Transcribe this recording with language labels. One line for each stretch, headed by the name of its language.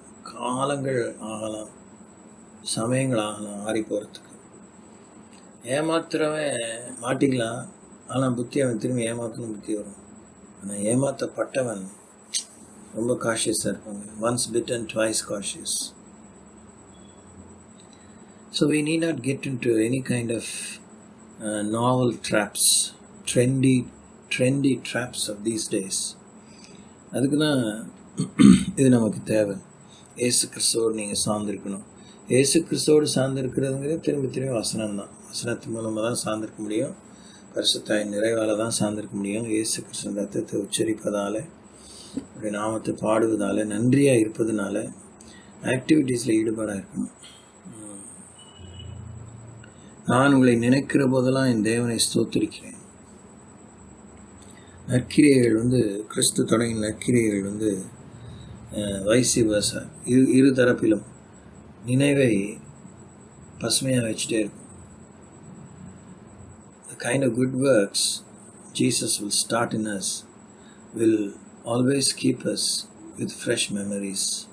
Tamil: காலங்கள் ஆகலாம், சமயங்கள் ஆகலாம் ஆறி போகிறதுக்கு. ஏமாத்துறவன் மாட்டிக்கலாம், ஆனால் புத்தி அவன் திரும்பி ஏமாத்தணும் புத்தி வரும். ஆனால் ஏமாற்றப்பட்டவன் ரொம்ப காஷியஸாக இருப்பாங்க.
English: Once bitten twice cautious. So we need not get into any kind of novel traps, trendy traps of these days.
Tamil: அதுக்கு தான் இது நமக்கு தேவை. ஏசு கிறிஸ்துவோடு நீங்கள் சார்ந்திருக்கணும். ஏசு கிறிஸ்துவோடு சார்ந்திருக்கிறதுங்கிறது திரும்பி வசனம் தான். வசனத்தின் மூலமாக தான் சார்ந்திருக்க முடியும். பரிசுத்தாயின் நிறைவால் தான் சார்ந்திருக்க முடியும். ஏசு கிறிஸ்து ரத்தத்தை உச்சரிப்பதால், அப்படி நாமத்தை பாடுவதால், நன்றியாக இருப்பதுனால, ஆக்டிவிட்டீஸில் ஈடுபாடாக இருக்கணும். நான் உங்களை நினைக்கிற போதெல்லாம் என் தேவனை ஸ்தோத்திரிக்கிறேன். நற்கிரியைகள் கிறிஸ்து தொடங்கின நற்கிரியைகள் வைசி வர்சா, இரு தரப்பிலும் நினைவை பசுமையாக வச்சுட்டே இருக்கும்.
English: The kind of good works Jesus will start in us will always keep us with fresh memories.